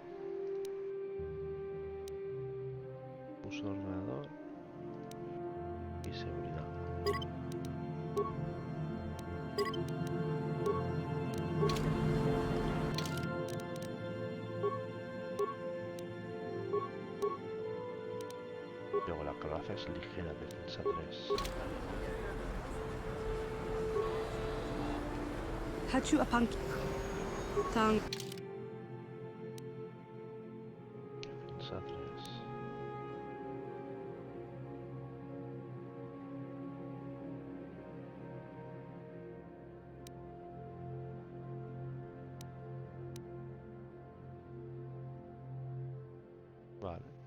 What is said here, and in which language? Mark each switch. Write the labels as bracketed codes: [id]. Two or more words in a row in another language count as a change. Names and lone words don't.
[es] Uso de ordenador y seguridad. Luego la coraza es ligera, defensa 3. Hachu apanki Tanga Defensa 3. Vale.